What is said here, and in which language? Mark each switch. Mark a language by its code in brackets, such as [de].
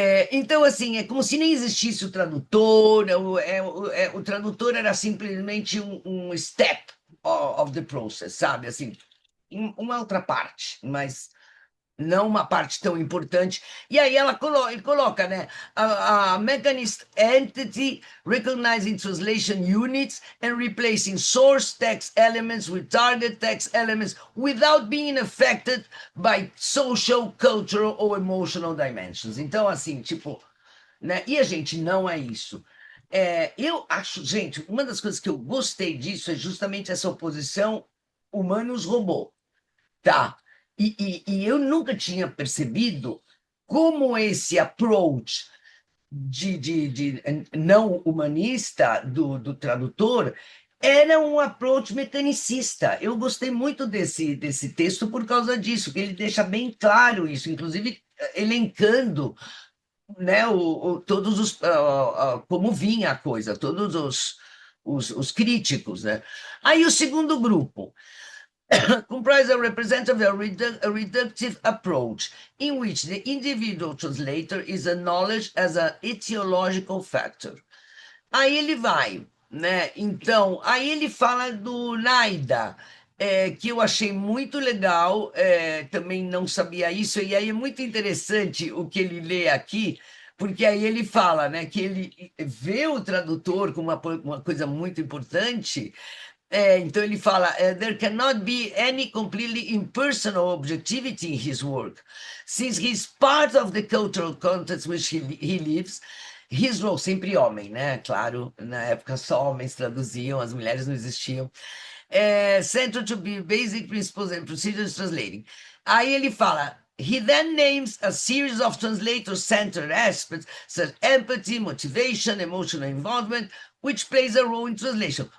[pt] Então, assim, é como se nem existisse o tradutor, o tradutor era simplesmente um [en] step of the process, [pt] sabe? Assim, uma outra parte, mas não uma parte tão importante. E aí ele coloca, né, [en] a Mechanist Entity recognizing translation units and replacing source text elements with target text elements without being affected by social, cultural or emotional dimensions. [pt] Então, assim, tipo, né? E a gente não é isso. Eu acho, gente, uma das coisas que eu gostei disso é justamente essa oposição humanos-robô. Tá. E eu nunca tinha percebido como esse approach de não humanista do tradutor era um approach mecanicista. Eu gostei muito desse texto por causa disso, que ele deixa bem claro isso, inclusive elencando, né, todos os como vinha a coisa, todos os críticos, né? Aí o segundo grupo [en] comprise a representative a reductive approach, in which the individual translator is acknowledged as an etiological factor. [pt] Aí ele vai, né? Então, aí ele fala do Naida, que eu achei muito legal, também não sabia isso, e aí é muito interessante o que ele lê aqui, porque aí ele fala, né, que ele vê o tradutor como uma coisa muito importante, então ele fala, [en] there cannot be any completely impersonal objectivity in his work, since he's part of the cultural context which he lives. His role, [pt] sempre homem, né? Claro, na época só homens traduziam, as mulheres não existiam. [en] Central to be basic principles and procedures translating. [pt] Aí ele fala, [en] he then names a series of translator-centered aspects, such as empathy, motivation, emotional involvement, which plays a role in translation.